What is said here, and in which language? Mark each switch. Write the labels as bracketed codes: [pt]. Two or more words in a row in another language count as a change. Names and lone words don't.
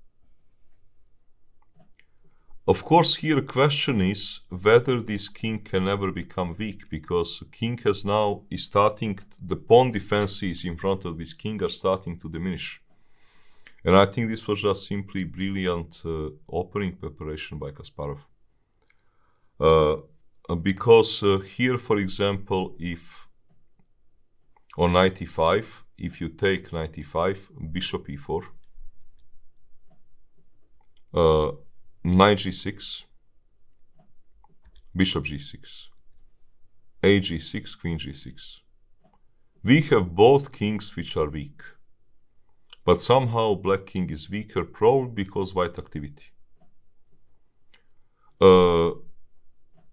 [en] Of course, here the question is whether this king can ever become weak, because the king has now is starting, the pawn defenses in front of this king are starting to diminish. And I think this was just simply brilliant opening preparation by Kasparov. Because here, for example, if on knight e5, if you take knight e5, bishop e4, knight g6, bishop g6, a g6, queen g6. We have both kings which are weak, but somehow black king is weaker, probably because white activity.